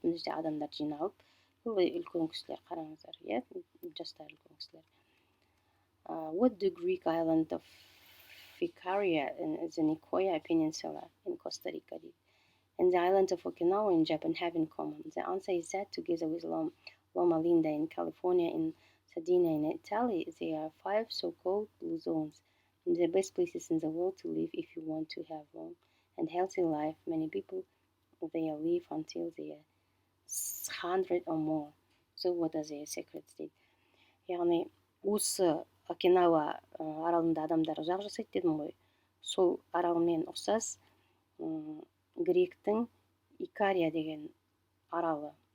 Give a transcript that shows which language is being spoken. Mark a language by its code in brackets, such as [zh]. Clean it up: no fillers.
[kk] Мына жерде адамдар жиналып, үлкен кісілер, қараңыздар, жастар үлкен кісілер. [en] What the Greek island of Ficaria in the Nicoya Peninsula in Costa Rica and the island of Okinawa in Japan have in common? The answer is that together with Loma Linda in California and Sardinia in Italy, there are 5 so-called blue zones. And the best places in the world to live if you want to have long and healthy life. Many people there live until they are 100 or more. So what are their secrets? [kk] дейді. Яғни осы Окинава аралында адамдар ұзақ жасайды дедім ғой. Сол аралмен ұқсас гректің Икария деген аралы.